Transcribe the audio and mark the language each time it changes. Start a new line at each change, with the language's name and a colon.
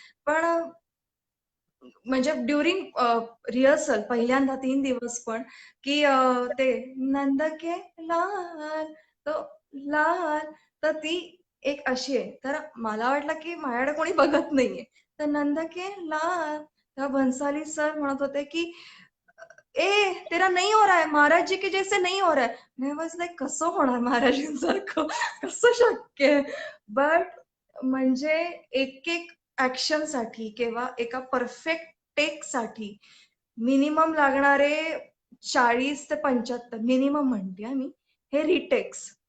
Marathi: पण म्हणजे during rehearsal पहिल्यांदा 3 दिवस पण की ते नंद के लाल, तो लाल, तर ती एक अशी आहे. तर मला वाटलं की माझ्याकडे कोणी बघत नाहीये. तर नंद के लाल, तेव्हा भन्साली सर म्हणत होते की
Hindi: ए तेरा नहीं हो रहा है, महाराज जी के जैसे नहीं हो रहा है.
Marathi: मी
English: was like
Marathi: कसं होणार महाराजांसारखं, कसं शक्य आहे. बट म्हणजे एक एक ऍक्शन साठी किंवा एका परफेक्ट टेक साठी मिनिमम लागणारे 40 ते 75 मिनिमम म्हणते मी, हे रिटेक्स.